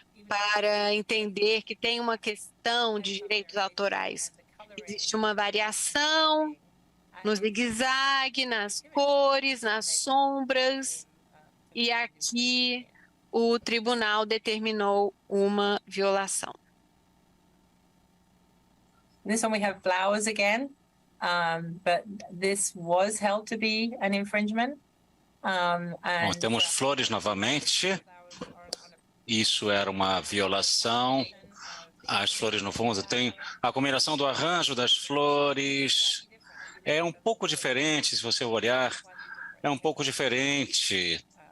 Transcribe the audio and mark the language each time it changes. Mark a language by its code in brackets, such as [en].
[pt] Para entender que tem uma questão de direitos autorais. Existe uma variação no zigue-zague, nas cores, nas sombras, e aqui o tribunal determinou uma violação. [en] This one we have flowers again, but this was held to be an infringement. [pt] Bom, temos flores novamente. Isso era uma violação. As flores no fundo tem a combinação do arranjo das flores. É um pouco diferente, se você olhar, é um pouco diferente.